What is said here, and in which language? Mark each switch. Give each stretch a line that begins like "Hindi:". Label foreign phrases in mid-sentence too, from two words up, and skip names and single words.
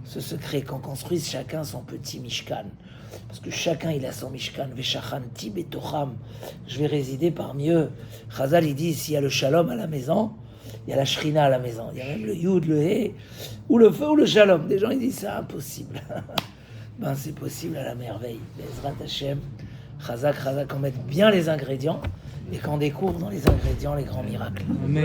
French: ce secret, qu'on construise chacun son petit Mishkan. Parce que chacun il a son Mishkan.
Hebrew: ושכנתי בתוכם.
French: Je vais résider parmi eux. Chazal il dit, s'il y a le shalom à la maison, il y a la shrina à la maison. Il y a même le yud, le he, ou le feu ou le shalom. Des gens ils disent c'est impossible. Ben c'est possible à la merveille.
Hebrew: בעזרת השם.
French: Chazak, qu'on mette bien les ingrédients et qu'on découvre dans les ingrédients les grands miracles. Mais